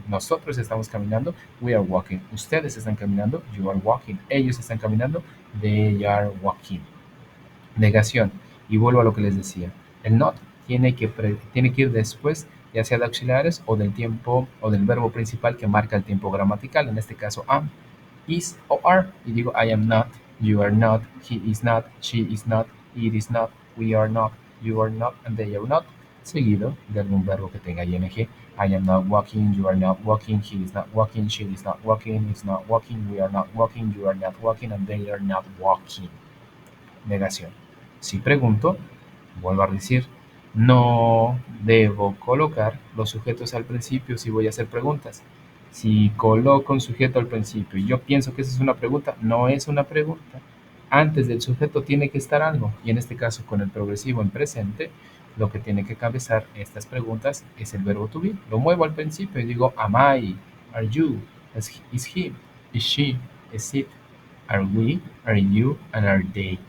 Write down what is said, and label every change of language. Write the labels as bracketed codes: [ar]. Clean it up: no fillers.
[es] Nosotros estamos caminando, [en] we are walking. [es] Ustedes están caminando, [en] you are walking. [es] Ellos están caminando, [en] they are walking. [es] Negación. Y vuelvo a lo que les decía. El not tiene que ir después, ya sea de auxiliares o del tiempo o del verbo principal que marca el tiempo gramatical. En este caso, am, is o are. Y digo, [en] I am not, you are not, he is not, she is not, it is not, we are not, you are not, and they are not. [es] Seguido de algún verbo que tenga ing. [en] I am not walking, you are not walking, he is not walking, she is not walking, it's not walking, we are not walking, you are not walking, and they are not walking. [es] Negación. Si pregunto, vuelvo a decir, no debo colocar los sujetos al principio si voy a hacer preguntas. Si coloco un sujeto al principio y yo pienso que esa es una pregunta, no es una pregunta. Antes del sujeto tiene que estar algo. Y en este caso, con el progresivo en presente, lo que tiene que cabezar estas preguntas es el verbo to be. Lo muevo al principio y digo, [en] am I, are you, is he, is she, is it, are we, are you, and are they.